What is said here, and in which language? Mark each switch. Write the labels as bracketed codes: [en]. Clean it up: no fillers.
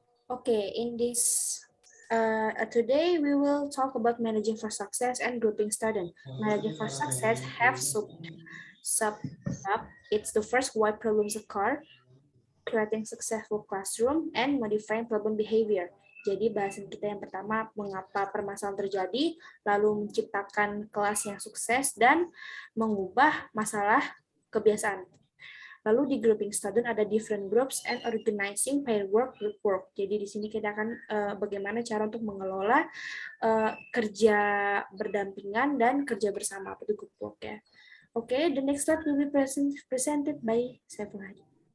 [en] Okay, in this today we will talk about managing for success and grouping student. Managing for success have sub. It's the first why problems occur, creating successful classroom, and modifying problem behavior. [id] Jadi bahasan kita yang pertama, mengapa permasalahan terjadi, lalu menciptakan kelas yang sukses, dan mengubah masalah kebiasaan. Lalu di [en] grouping student ada different groups and organizing pair work, group work. [id] Jadi di sini kita akan bagaimana cara untuk mengelola kerja berdampingan dan kerja bersama atau [en] group work [id] ya. [en] Okay, the next slide will be presented by Saiful Hadi.